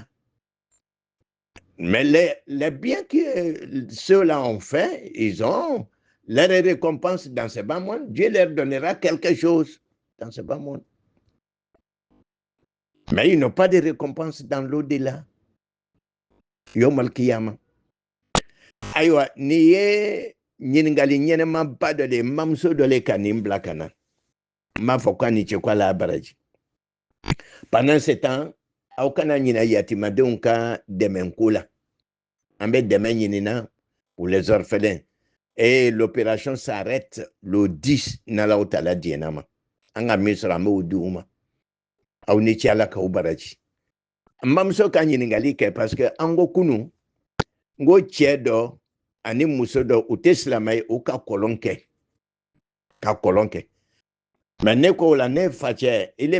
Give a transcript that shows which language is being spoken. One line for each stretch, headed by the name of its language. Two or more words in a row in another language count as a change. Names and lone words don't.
French: Mais les biens que ceux-là ont fait, ils ont leur récompense dans ce bas monde. Dieu leur donnera quelque chose dans ce bas monde. Mais ils n'ont pas de récompense dans l'au-delà.
Arabic: يوم القيامة.
Bambara: Aywa, ni ye ɲiningali ɲɛnɛmaba dɔ de mamuso dɔ le ka nin bila ka na n b'a fɔ k'a ni ce ko ala baraji
French: pendant ce temps
Bambara: aw kana ɲina yatimadenw ka dɛmɛnko la an bɛ dɛmɛ ɲinina
French: pour les orphelins et l'opération s'arrête le 10
Bambara: n'alaw taala diɲɛna ma an ka min sɔrɔ an b'o di u ma aw ni ce ala k'aw baraji n bamuso ka ɲiningali kɛ
French: parce que
Bambara: an ko kunu n ko cɛ dɔ ani muso dɔ u tɛ silamɛ ye u ka kɔlɔn kɛ mais ne ko o la ne facɛ ile